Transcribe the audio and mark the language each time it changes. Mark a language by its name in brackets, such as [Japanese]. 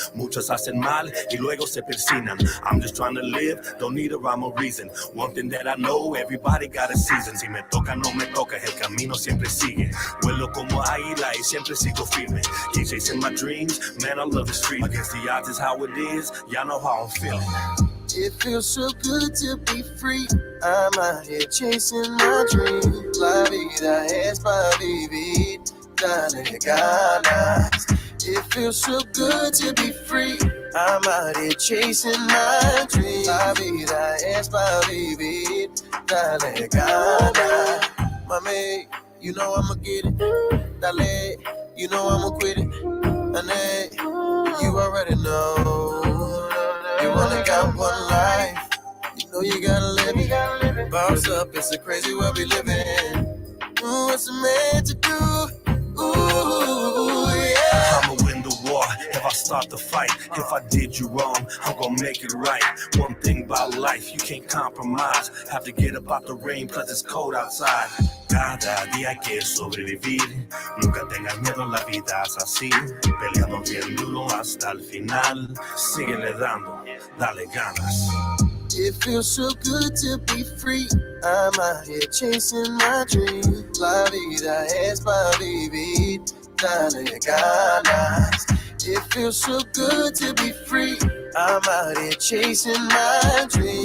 [Spanish] Muchos hacen mal y luego se persinan. [English] I'm just trying to live, don't need a rhyme or reason. One thing that I know, everybody got a season. [Spanish] Si me toca, no me toca, el camino siempre sigue. Vuelo como águila y siempre sigo firme. [English] Keep chasing my dreams, man, I love the street. Against the odds is how it is, y'all know how I'm feeling. It feels so good to be free. I'm out here chasing my dream. [Spanish] La vida es para vivir. Dale ganas. [English] It feels so good to be free. I'm out here chasing my dream. [Spanish] La vida es para vivir. Dale ganas. [English] Mami, you know I'ma get it. Dale, you know I'ma quit it. Ane, You already know. You only got one life. You know you gotta live it. Boss up, it's a crazy world we live in. Ooh, what's a man to do? Ooh, yeah. I'ma win the war if I start the fight. If I did you wrong, I'm gonna make it right. One thing about life, you can't compromise. Have to get up out the rain cause it's cold outside. [Spanish] Cada día hay que sobrevivir. Nunca tengas miedo, la vida es así. Peleando bien duro hasta el final. Síguele dando, dale ganas. [English] It feels so good to be free. I'm out here chasing my dream. [Spanish] La vida es para vivir. Dale ganas. [English] It feels so good to be free. I'm out here chasing my dream.